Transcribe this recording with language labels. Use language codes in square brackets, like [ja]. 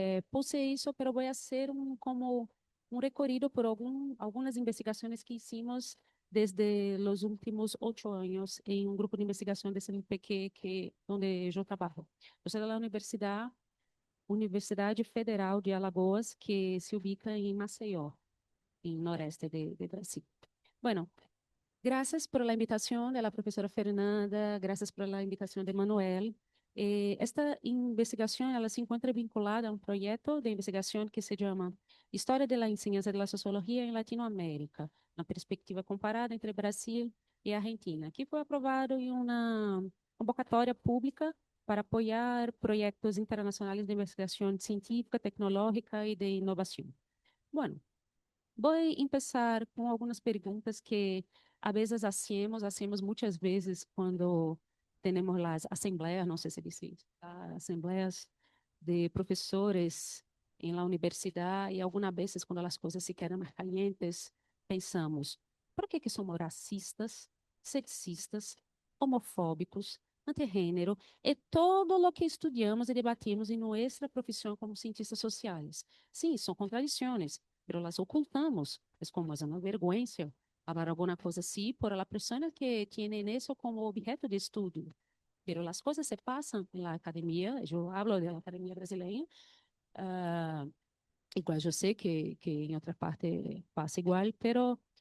[es] Puse eso, pero voy a hacer como un recorrido por algunas investigaciones que hicimos desde los últimos 8 años en un grupo de investigación de CNPq donde yo trabajo. Yo soy de la Universidad Federal de Alagoas, que se ubica en Maceió, en noreste de Brasil. Bueno, gracias por la invitación de la profesora Fernanda, gracias por la invitación de Manuel. [pt] Esta investigação ela se encontra vinculada a um projeto de investigação que se chama História da Enseñanza de la Sociologia em Latinoamérica, na perspectiva comparada entre Brasil e Argentina, que foi aprovado em uma convocatória pública para apoiar projetos internacionais de investigação científica, tecnológica e de inovação. Bueno, vou começar com algumas perguntas que a vezes hacemos muitas vezes quando temos as assembleias, não sei se diz isso, assembleias de professores em la universidade e algumas vezes quando as coisas se quedam mais calientes, pensamos, por que somos racistas, sexistas, homofóbicos, antigênero e todo o que estudamos e debatimos em nossa profissão como cientistas sociais? Sim, são contradições, [es] pero las ocultamos. Es como es una vergüenza hablar alguna cosa así por las personas que tienen eso como objeto de estudio. Pero las cosas se pasan en la academia, yo hablo de la academia brasileña, ah, igual yo sé que en otra parte pasa igual, pero